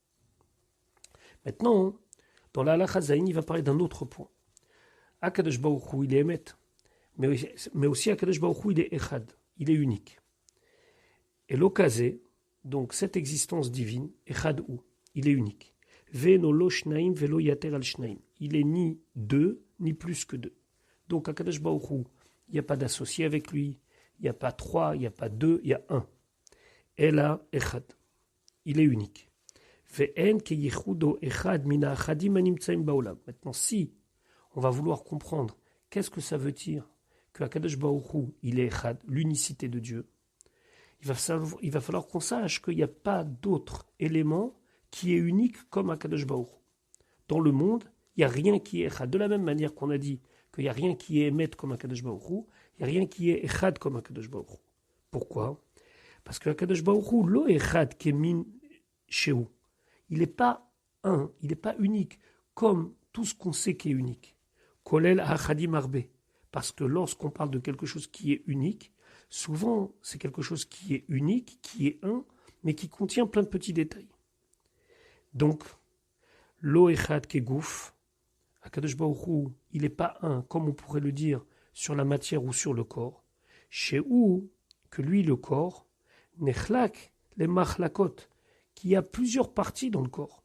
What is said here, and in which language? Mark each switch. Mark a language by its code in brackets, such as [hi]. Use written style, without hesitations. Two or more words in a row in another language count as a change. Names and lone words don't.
[fr] Maintenant, dans la halakha zayin, il va parler d'un autre point. [he] הקדוש ברוך הוא, [fr] il est Emet, mais aussi [he] הקדוש ברוך הוא, [fr] il est Echad, il est unique. Et l'okazé, donc cette existence divine, [he] אחד הוא, [fr] il est unique. [he] ואינו לא שניים ולא יתר על שניים. [fr] Il est ni deux, ni plus que deux. Donc [he] הקדוש ברוך הוא, [fr] il n'y a pas d'associé avec lui, il n'y a pas trois, il n'y a pas deux, il y a un. [he] אלא אחד, [fr] il est unique. [he] ואין כיחודו אחד מן האחדים הנמצאים בעולם. [fr] Maintenant, si on va vouloir comprendre qu'est-ce que ça veut dire que [he] הקדוש ברוך הוא, [fr] il est Echad, l'unicité de Dieu, il va falloir qu'on sache qu'il n'y a pas d'autre élément qui est unique comme [he] הקדוש ברוך הוא. [fr] Dans le monde, il n'y a rien qui est Echad. De la même manière qu'on a dit qu'il n'y a rien qui est Emet comme [he] הקדוש ברוך הוא, [fr] il n'y a rien qui est Echad comme [he] הקדוש ברוך הוא. [fr] Pourquoi? Parce que [he] הקדוש ברוך הוא לא אחד כמין שהוא. [fr] Il n'est pas un, il n'est pas unique, comme tout ce qu'on sait qui est unique. [he] כולל אחדים הרבה. [fr] Parce que lorsqu'on parle de quelque chose qui est unique, souvent c'est quelque chose qui est unique, qui est un, mais qui contient plein de petits détails. Donc, [he] לא אחד כגוף הקדוש ברוך הוא, [fr] il n'est pas un, comme on pourrait le dire, sur la matière ou sur le corps, chez où que lui, le corps, nechlak les machlakot, qu'il y a plusieurs parties dans le corps.